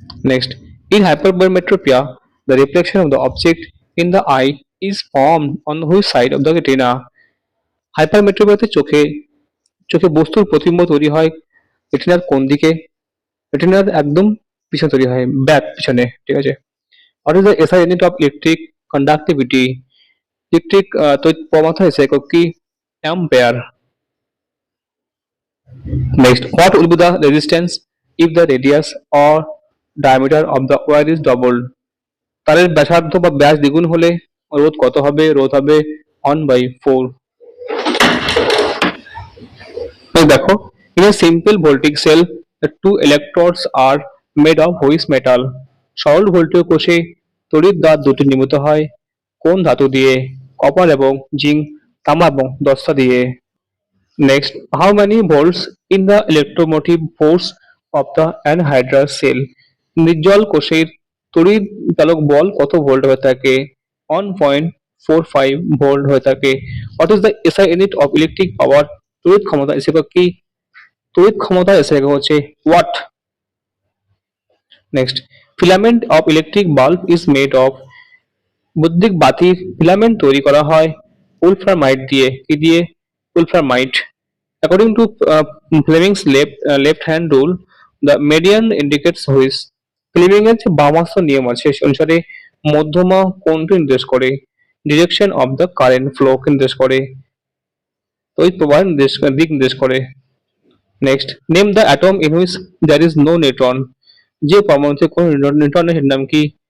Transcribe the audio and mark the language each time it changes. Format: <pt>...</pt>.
<en>Next, in hypermetropia, the reflection of the object in the eye is formed on which side of the retina?</en> <bn>হাইপারমেট্রোপিয়াতে চোখে চোখে বস্তুর প্রতিবিম্ব তৈরি হয় রেটিনার কোন দিকে? রেটিনার একদম পিছনে তৈরি হয়, ব্যাক পিছনে, ঠিক আছে?</bn> <en>What is the SI unit of electric conductivity?</en> <bn>Electric তড়িৎ প্রবাহ এসআই একক কি? Ampere.</bn> <en>Next, what will be the resistance if the radius or diameter of the wire is doubled?</en> <bn>তারের ব্যাসার্ধ বা ব্যাস দ্বিগুণ হলে রোধ কত হবে? রোধ হবে 1/4।</bn> <en>দেখো, in a simple voltaic cell the two electrodes are made of which metal?</en> <bn>সরল ভোল্টীয় কোষে তড়িৎ দাঁত দুটি নির্মিত হয় কোন ধাতু দিয়ে? কপার এবং জিঙ্ক, তামা এবং দস্তা দিয়ে।</bn> <en>Next, how many volts in the electromotive force of the anhydrous cell?</en> <bn>নির্জল কোষের তড়িৎ চালক বল কত ভোল্ট হয়ে থাকে? 1.45 ভোল্ট হয়ে থাকে।</bn> <en>What is the SI unit of electric power?</en> <bn>তড়িৎ ক্ষমতা এসে কি? তড়িৎ ক্ষমতা এসে হচ্ছে watt.</bn> <en>next, filament of electric bulb is made of</en> <bn>বৈদ্যুতিক বাতির ফিলামেন্ট তৈরি করা হয় উলফ্রামাইট দিয়ে। কি দিয়ে? Wolframite.</bn> <en>According to Fleming's left hand rule, the median indicates which.</en> <bn>Fleming এর যে বামাস্ত নিয়ম আছে সে অনুসারে মধ্যমা কোনটি নির্দেশ করে?</bn> <en>direction of the current flow</en> <bn>নির্দেশ করে, তড়িৎ প্রবাহ দিক নির্দেশ করে।</bn> <en>Next, name the atom in which there is no neutron.</en> <bn>যে পরমাণুতে কোনো নিউট্রন নেই সেটার নাম কি?</bn>